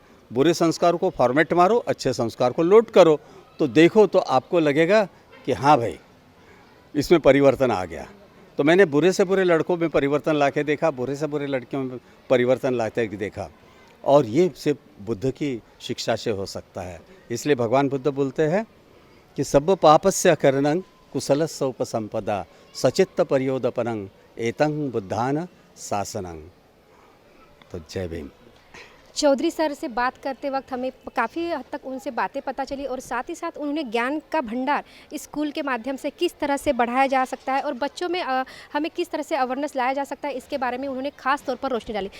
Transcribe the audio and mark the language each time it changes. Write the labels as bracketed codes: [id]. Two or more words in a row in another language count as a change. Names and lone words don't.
[hi] बुरे संस्कार को फॉर्मेट मारो, अच्छे संस्कार को लोड करो, तो देखो तो आपको लगेगा कि हाँ भाई इसमें परिवर्तन आ गया। तो मैंने बुरे से बुरे लड़कों में परिवर्तन लाके देखा, बुरे से बुरे लड़कियों में परिवर्तन लाते देखा, और ये सिर्फ बुद्ध की शिक्षा से हो सकता है। इसलिए भगवान बुद्ध बोलते हैं कि [pi] सब पापस्य करणं कुशलस्य उपसंपदा सचित्त परियोदपनं एतं बुद्धान शासनं। [hi] तो जय भीम। चौधरी सर से बात करते वक्त हमें काफ़ी हद तक उनसे बातें पता चली और साथ ही साथ उन्होंने ज्ञान का भंडार स्कूल के माध्यम से किस तरह से बढ़ाया जा सकता है और बच्चों में हमें किस तरह से अवेयरनेस लाया जा सकता है, इसके बारे में उन्होंने खास तौर पर रोशनी डाली।